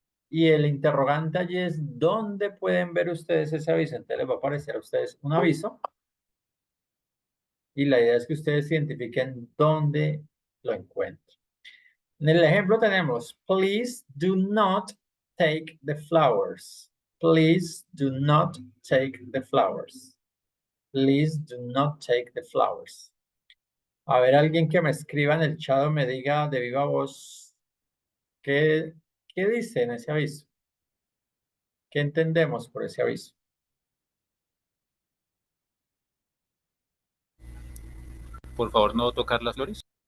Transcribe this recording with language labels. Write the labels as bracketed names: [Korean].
[Spanish] Y el interrogante allí es, ¿dónde pueden ver ustedes ese aviso? Entonces les va a aparecer a ustedes un aviso y la idea es que ustedes identifiquen dónde lo encuentran. En el ejemplo tenemos, [English] please do not take the flowers. Please do not take the flowers. Please do not take the flowers. [Spanish] A ver, alguien que me escriba en el chat o me diga de viva voz qué, qué dice en ese aviso. ¿Qué entendemos por ese aviso? Por favor, no tocar las flores.